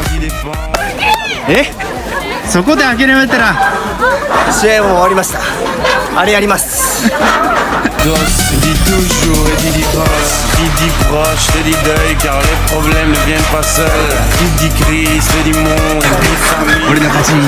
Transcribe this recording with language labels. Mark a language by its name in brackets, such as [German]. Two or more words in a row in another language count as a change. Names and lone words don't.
[Japanese] え、そこで諦めたら試合も終わりました。あれやります。 [French] Dis toujours et dis proche, dis proche, te dis deuil car les problèmes ne viennent pas seuls. Dis crise, te dis monde, dis famille. [Japanese] 俺の勝ち。